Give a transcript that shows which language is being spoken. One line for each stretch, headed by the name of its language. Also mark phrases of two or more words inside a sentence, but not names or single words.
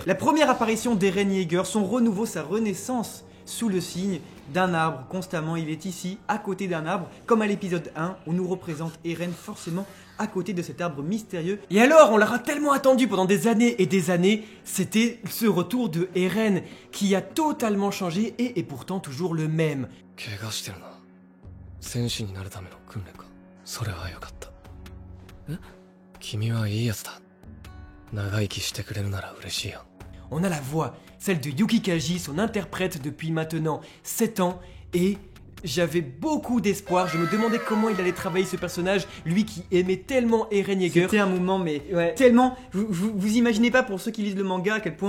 French: La première apparition d'Eren Yeager, son renouveau, sa renaissance sous le signe d'un arbre. Constamment, il est ici, à côté d'un arbre, comme à l'épisode 1, où nous représente Eren forcément à côté de cet arbre mystérieux. Et alors, on l'aura tellement attendu pendant des années et des années, c'était ce retour de Eren qui a totalement changé et est pourtant toujours le même.
Japanese: 怪我してるな。戦士になるための訓練か。それはよかった。君はいいやつだ。長生きしてくれるなら嬉しいよ。
French: On a la voix, celle de Yuki Kaji, son interprète depuis maintenant 7 ans, et j'avais beaucoup d'espoir, je me demandais comment il allait travailler ce personnage, lui qui aimait tellement Eren Yeager. C'était un moment, mais Ouais. tellement... Vous imaginez pas pour ceux qui lisent le manga à quel point...